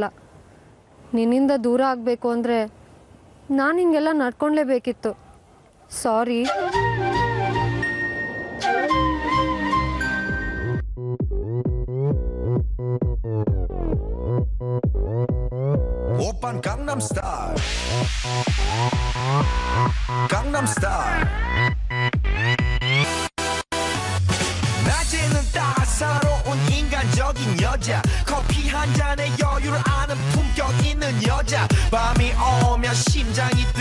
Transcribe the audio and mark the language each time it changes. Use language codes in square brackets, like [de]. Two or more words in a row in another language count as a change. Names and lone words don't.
[kn] ನಿನ್ನಿಂದ ದೂರ ಆಗಬೇಕು ಅಂದರೆ ನಾನು ಹಿಂಗೆಲ್ಲ ನಡ್ಕೊಳ್ಲೇಬೇಕಿತ್ತು. ಸಾರಿ. [ko] 오빤 강남스타일 강남스타일 낮에는 따사로운 인간적인 여자 커피 한 잔에 여유를 아는 품격 있는 여자 밤이 오면 심장이